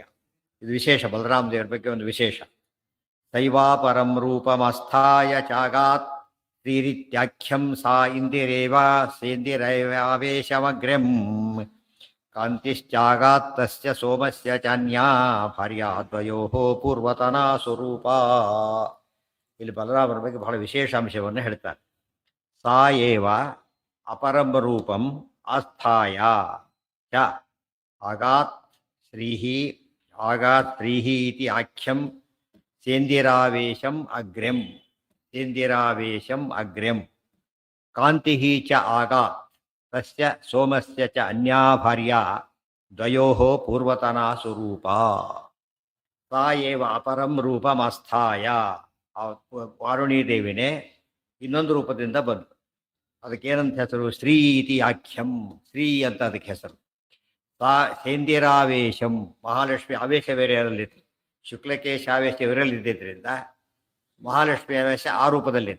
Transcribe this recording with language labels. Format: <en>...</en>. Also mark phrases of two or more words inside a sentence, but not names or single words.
<kn>ಇದು ವಿಶೇಷ, ಬಲರಾಮ ದೇವರ ಬಗ್ಗೆ ಒಂದು ವಿಶೇಷ.</kn> <sa>ಶೈವಾಪರಂ ರೂಪಮಸ್ಥಾಯ ಚಾಗಾತ್ ಶ್ರೀರಿತ್ಯಾಖ್ಯಂ ಸಾ ಇಂದಿರೇವಾವೇಶಮಗ್ರಂ ಕಾಂತಿಶ್ಚಾಗಾತ್ ತಸ್ಯ ಸೋಮಸ್ಯ ಚಾನ್ಯಾ ಭಾರ್ಯಾದ್ವಯೋ ಪೂರ್ವತನಾ ಸ್ವರೂಪ.</sa> <kn>ಇಲ್ಲಿ ಬಲರಾಮರ ಬಗ್ಗೆ ಬಹಳ ವಿಶೇಷ ಅಂಶವನ್ನು ಹೇಳ್ತಾರೆ.</kn> <sa>ಸಾ ಏವ ಅಪರಂ ರೂಪಂ ಆಸ್ಥಾಯ ಚ ಆಗಾತ್ ಶ್ರೀಹಿ ಇತಿ ಆಖ್ಯಂ ಸೇಂದಿರಾವೇಶಂ ಅಗ್ರ್ಯಂ ಕಾಂತಿ ಚ ಆಗಾತ್ ತಸ್ಯ ಸೋಮಸ್ಯ ಚ ಅನ್ಯಾ ಭಾರ್ಯಾ ದ್ವಯೋಃ ಪೂರ್ವತನಾ ಸ್ವರೂಪ. ಸಾ ಏವ ಅಪರಂ ರೂಪಮಾಸ್ಥಾಯ.</sa> <kn>ಆ ವಾರುಣಿ ದೇವಿನೇ ಇನ್ನೊಂದು ರೂಪದಿಂದ ಬಂತು. ಅದಕ್ಕೇನಂತ ಹೆಸರು?</kn> <sa>ಶ್ರೀ ಇತಿ ಆಖ್ಯಂ.</sa> <kn>ಶ್ರೀ ಅಂತ ಅದಕ್ಕೆ ಹೆಸರು.</kn> <sa>ಸಾ ಸೇಂದಿರಾವೇಶಂ.</sa> <kn>ಮಹಾಲಕ್ಷ್ಮಿ ಆವೇಶ ಬೇರೆ ಅದರಲ್ಲಿತ್ತು. ಶುಕ್ಲಕೇಶ ಆವೇಶ ಇವರಲ್ಲಿದ್ದರಿಂದ ಮಹಾಲಕ್ಷ್ಮಿ ಆವೇಶ ಆ ರೂಪದಲ್ಲಿತ್ತು.</kn>